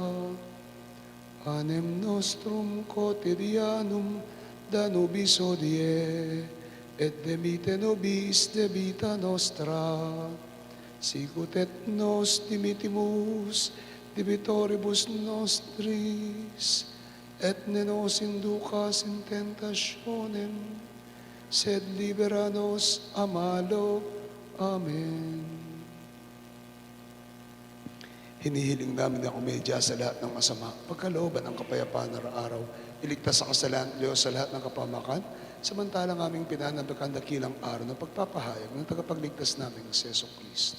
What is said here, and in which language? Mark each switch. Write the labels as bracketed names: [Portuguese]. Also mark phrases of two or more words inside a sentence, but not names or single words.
[Latin] Panem nostrum quotidianum da nobis hodie, et debite nobis debita nostra, sicut et nos dimitimus debitoribus nostris, et ne nos inducas in tentationem, sed libera nos a malo. Amen. [Filipino] Hinihiling namin na kumedya sa lahat ng masama, pagkalooban ng kapayapaan araw-araw, iligtas sa kasalanan, Diyos, sa lahat ng kapamakan, samantalang aming pinanabakan dakilang araw ng pagpapahayag ng tagapagligtas namin sa Kristo.